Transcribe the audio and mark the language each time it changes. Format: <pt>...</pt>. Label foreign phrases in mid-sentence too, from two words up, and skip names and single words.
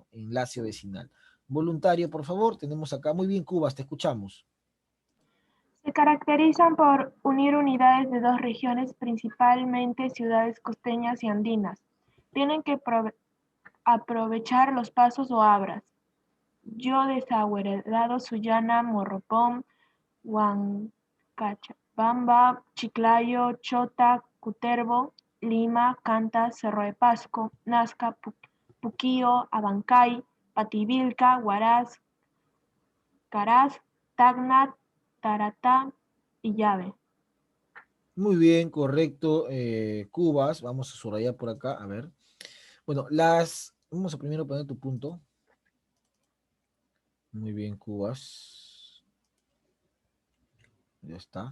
<es>Enlace o vecinal. Voluntario, por favor, tenemos acá. Muy bien, Cubas, te escuchamos. Se caracterizan por unir unidades de dos regiones, principalmente ciudades costeñas y andinas. Tienen que aprovechar los pasos o abras. Yo Desaguaderado, Sullana, Morropón, Huancachabamba, Chiclayo, Chota, Cutervo, Lima, Canta, Cerro de Pasco, Nazca, Puquío, Abancay, Pativilca, Huaraz, Caraz, Tacna, Taratá y Llave. Muy bien, correcto, Cubas. Vamos a subrayar por acá, a ver. Bueno, vamos a primero poner tu punto. Muy bien, Cubas. Ya está.</es>